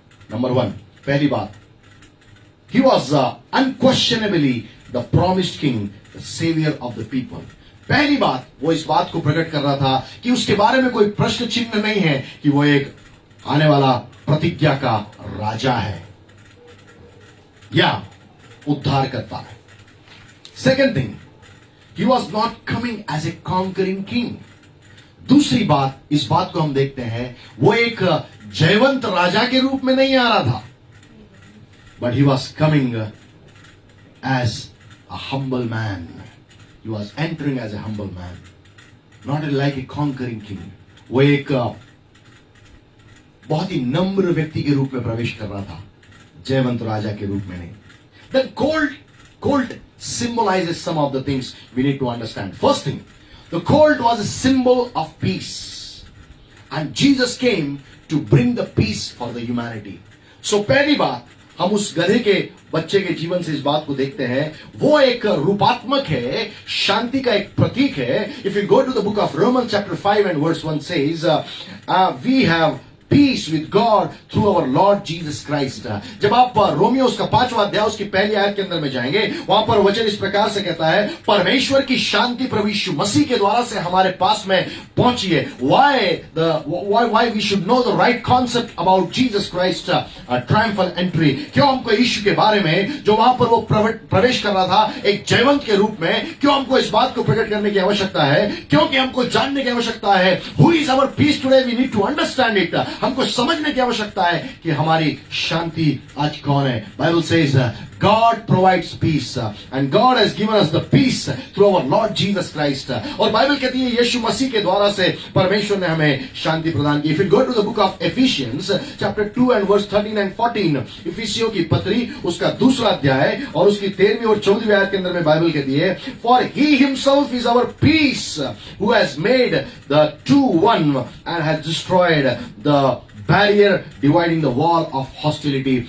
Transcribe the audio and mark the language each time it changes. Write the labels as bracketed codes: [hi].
[en] Number 1, [hi] पहली बात, [en] he was unquestionably the promised king, the savior of the people. [hi] पहली बात, वो इस बात को प्रकट कर रहा था कि उसके बारे में कोई प्रश्न चिन्ह नहीं है कि वो एक आने वाला प्रतिज्ञा का राजा है. या उद्धार करता है। [en] Second thing, he was not coming as a conquering king. [hi] दूसरी बात, इस बात को हम देखते हैं, वो एक जयवंत राजा के रूप में नहीं आ रहा था, [en] But he was coming as a humble man. He was entering as a humble man, not like a conquering king. [hi] वो एक बहुत ही नम्र व्यक्ति के रूप में प्रवेश कर रहा था, जयवंत राजा के रूप में नहीं। [en] Then colt symbolizes some of the things we need to understand. First thing, the colt was a symbol of peace, and Jesus came to bring the peace for the humanity. [hi] So पहली बात, हम उस गधे के बच्चे के जीवन से इस बात को देखते हैं, वो एक रूपात्मक है, शांति का एक प्रतीक है। [en] If you go to the book of Romans chapter 5 and verse 1 says, we have peace with God through our Lord Jesus Christ. [hi] जब आप रोमियो उसका 5वां अध्याय उसकी पहली आयत के अंदर में जाएंगे, वहां पर वचन इस प्रकार से कहता है, परमेश्वर की शांति प्रभु यीशु मसीह के द्वारा से हमारे पास में पहुंची है। [en] Why we should know the right concept about Jesus Christ triumphal entry? [hi] क्यों हमको यीशु के बारे में, जो वहां पर वो प्रवेश कर रहा था एक जयवंत के रूप में, क्यों हमको इस बात को प्रकट करने की आवश्यकता है? क्योंकि हमको जानने की आवश्यकता है, [en] who is our peace today? We need to understand it. [hi] हमको समझने की आवश्यकता है कि हमारी शांति आज कौन है। [en] Bible says God provides peace and God has given us the peace through our Lord Jesus Christ. [hi] और बाइबल कहती है यीशु मसीह के द्वारा से परमेश्वर ने हमें शांति प्रदान की। [en] If you go to the book of Ephesians chapter 2 and verse 13 and 14, [hi] इफिसियों की पत्री उसका दूसरा अध्याय और उसकी 13वीं और 14वीं आयत के अंदर में बाइबल कहती है, [en] For he himself is our peace, who has made the two one and has destroyed the barrier dividing the wall of hostility.